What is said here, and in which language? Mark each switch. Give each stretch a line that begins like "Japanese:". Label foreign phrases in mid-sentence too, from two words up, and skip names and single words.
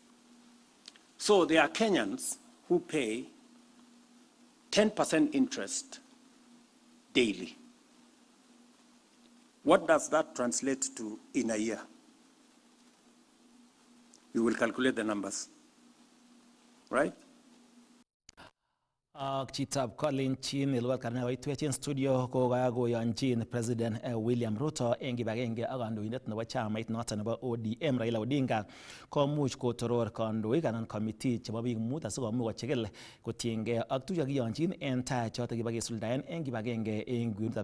English: So there are Kenyans who pay 10% interest daily. What does that translate to in a year? You will calculate the numbers, right?
Kipsigis: Ak chitab kolenjin ilwat karne koitwech studio ko kakoyonjin President William Ruto eng kibagenge ak kandoindet nebo chamait noton nebo ODM Raila Odinga komuch kotoror kandoik anan committee chebo biik mut asikomuch kochigil kotiengei ak tuguk chekiyonjin en tai chotok kibakesuldaen eng kibagenge eng kwenutab